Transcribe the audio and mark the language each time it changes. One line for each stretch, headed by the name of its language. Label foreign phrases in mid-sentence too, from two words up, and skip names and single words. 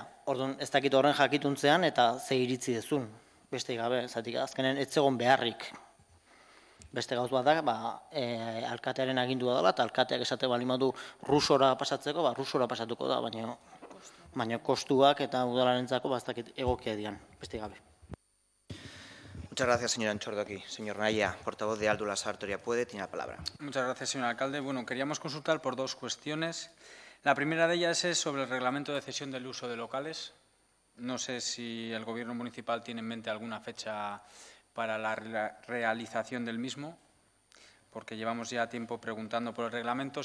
Basque: Orduan ez dakit horren jakituntzean eta ze iritzi dezun. Beste gabe, zatik azkenen ez zegoen beharrik. Beste gauz bat da, alkatearen agindua dela, eta alkateak esate balimadu rusora pasatzeko, rusora pasatuko da, baina kostuak eta udalarentzako ez dakit egokia dian, beste gabe.
Spanish: Muchas gracias, señor Anchordoki. Señor Naya, portavoz de Aldula Sartoria Puede, tiene la palabra. Muchas gracias, señor alcalde. Bueno, queríamos consultar por dos cuestiones. La primera de ellas es sobre el reglamento de cesión del uso de locales. No sé si el Gobierno municipal tiene en mente alguna fecha para la realización del mismo, porque llevamos ya tiempo preguntando por el reglamento.